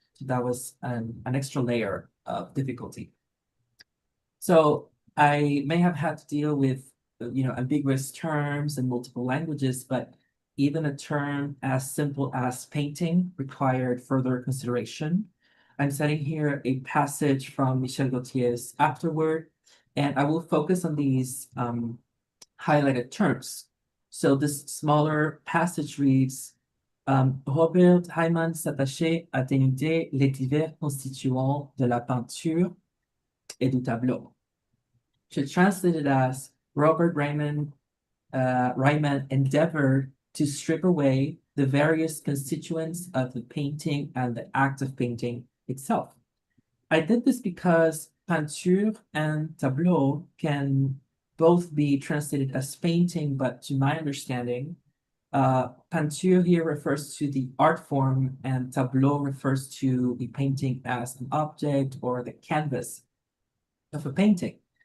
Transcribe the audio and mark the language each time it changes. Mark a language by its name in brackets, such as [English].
[English] So that was an extra layer of difficulty. So I may have had to deal with, ambiguous terms in multiple languages, but even a term as simple as painting required further consideration. I'm setting here a passage from Michel Gauthier's Afterword, and I will focus on these highlighted terms. So this smaller passage reads, [French] Robert Hyman s'attachait à dénuder les divers constituants de la peinture et du tableau. [English] To translate it as Robert Ryman endeavored to strip away the various constituents of the painting and the act of painting itself. I did this because peinture and tableau can both be translated as painting, but to my understanding, peinture here refers to the art form and tableau refers to the painting as an object or the canvas of a painting.